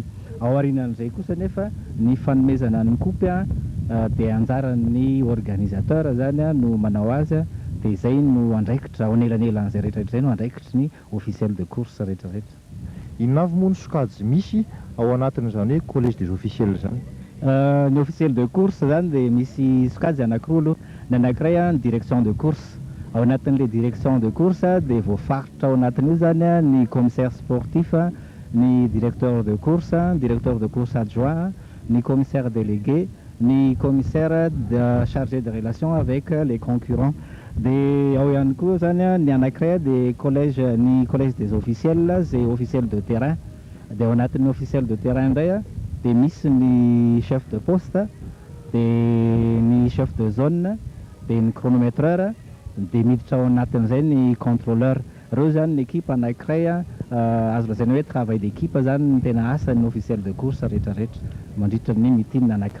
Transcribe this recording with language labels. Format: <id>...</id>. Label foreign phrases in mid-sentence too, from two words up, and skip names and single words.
<mg>Ao aorianan'izay kosa nefa ny fanomezana ny kopy dia anjaran'ny organisateur zany no manao azy dia izay no andraikitra ao anelanelan'izay rehetrarehetra izay no andraikitry ny</mg> <fr>officiel de course</fr> <mg>rehetrarehetra. Inona avy moa ny sokajy misy ao anatin'izany hoe</mg> <fr>collège des officiels</fr> <mg>zany? Ny</mg> <fr>officiel de course</fr> <mg>zany dia misy sokajy anankiroa aloha. Ny anankiray ny</mg> <fr>direction de course.</fr> <mg>Ao anatin'le</mg> <fr>direction de course</fr> <mg>dia voafaritra ao anatin'io zany ny</mg> <fr>commissaire sportif,</fr> <mg>ny</mg> <fr>directeur de course adjoint,</fr> <mg>ny</mg> <fr>commissaire délégué,</fr> <mg>ny</mg> <fr>commissaire chargé de relation avec les concurrents.</fr> <mg>Dia ao ihany koa zany ny anankiray dia ny</mg> <fr>collège des officiels et officiels de terrain.</fr> <mg>Dia ao anatin'ny</mg> <fr>officiel de terrain</fr> <mg>indray dia misy ny</mg> <fr>chef de poste,</fr> <mg>dia ny</mg> <fr>chef de zone,</fr> <mg>dia ny chronométreur, dia miditra ao anatin'izay ny contrôleur. Reo zany ny équipe anankiray azo lazaina hoe</mg> <fr>travail d'équipe</fr> <mg>zany ny tena asan'ny</mg> <fr>officiel de course</fr> <mg>rehetrarehetra mandritra ny mitinina anankiray.</mg>